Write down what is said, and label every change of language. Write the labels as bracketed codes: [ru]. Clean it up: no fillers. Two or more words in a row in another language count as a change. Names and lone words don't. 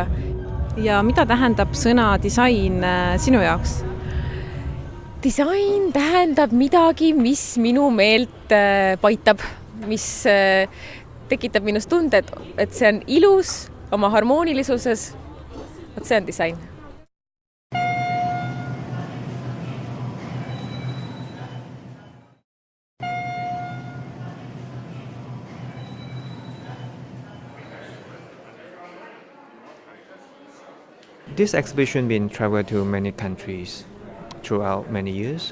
[et] Ja mida tähendab sõna disain sinu jaoks? Disain tähendab midagi, mis minu meelt paitab, mis tekitab minust tunde, et see on ilus oma harmoonilisuses. See on disain. [en] This exhibition been traveled to many countries throughout many years.